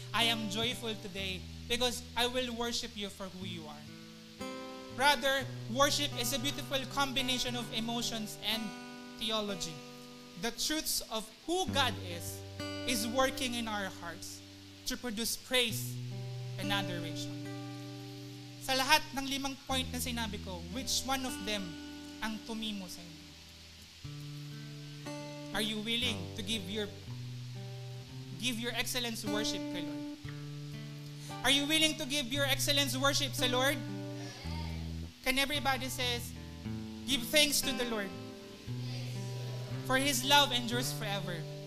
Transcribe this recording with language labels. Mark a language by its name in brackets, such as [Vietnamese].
[English] I am joyful today because I will worship you for who you are. Rather, worship is a beautiful combination of emotions and theology. The truths of who God is working in our hearts to produce praise and adoration. [Filipino] Sa lahat ng 5 point na sinabi ko, [English] which one of them [Filipino] ang tumimo sa inyo? [English] Are you willing to give your excellence worship [Filipino] kay Lord? [English] Are you willing to give your excellence worship sa Lord? Can everybody says, give thanks to the Lord, for His love endures forever.